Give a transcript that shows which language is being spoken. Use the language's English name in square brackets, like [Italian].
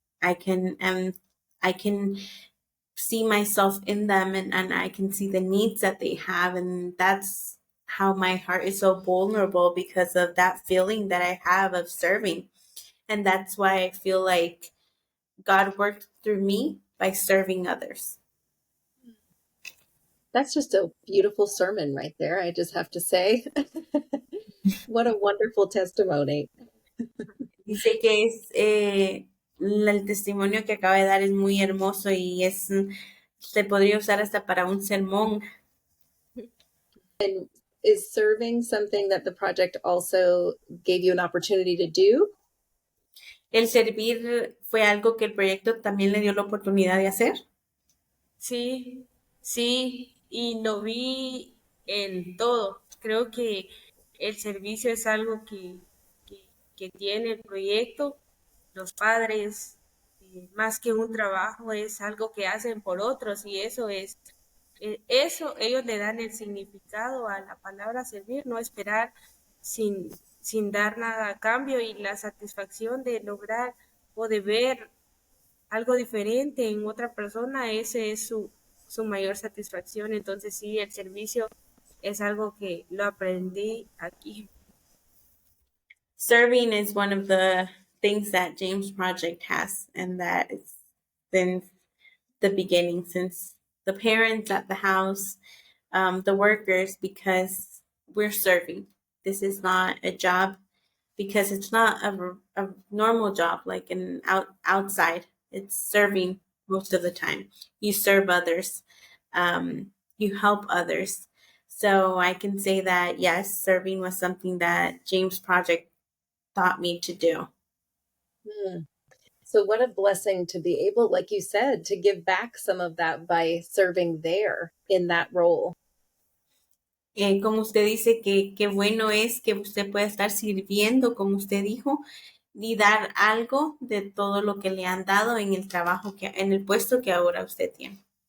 [English] I can see myself in them, and I can see the needs that they have, and that's how my heart is so vulnerable because of that feeling that I have of serving. And that's why I feel like God worked through me by serving others. That's just a beautiful sermon right there, I just have to say. What a wonderful testimony. [Spanish] Dice que el testimonio que acaba de dar es muy hermoso y se podría usar hasta para un sermón. [English] And is serving something that the project also gave you an opportunity to do? [Spanish] ¿El servir fue algo que el proyecto también le dio la oportunidad de hacer? Sí, sí, y lo vi en todo. Creo que el servicio es algo que tiene el proyecto. Los padres, más que un trabajo, es algo que hacen por otros y eso ellos le dan el significado a la palabra servir, no esperar sin dar nada a cambio y la satisfacción de lograr o de ver algo diferente en otra persona, ese es su mayor satisfacción. Entonces sí, el servicio es algo que lo aprendí aquí. [English] Serving is one of the things that James Project has, and that since the beginning, since the parents at the house, the workers, because we're serving. This is not a job, because it's not a normal job like outside. It's serving most of the time. You serve others, you help others. So I can say that yes, serving was something that James Project taught me to do. Hmm. So what a blessing to be able, like you said, to give back some of that by serving there in that role. [Spanish] Como usted dice, que qué bueno es que usted pueda estar sirviendo, como usted dijo, y dar algo de todo lo que le han dado en el trabajo en el puesto que ahora usted tiene.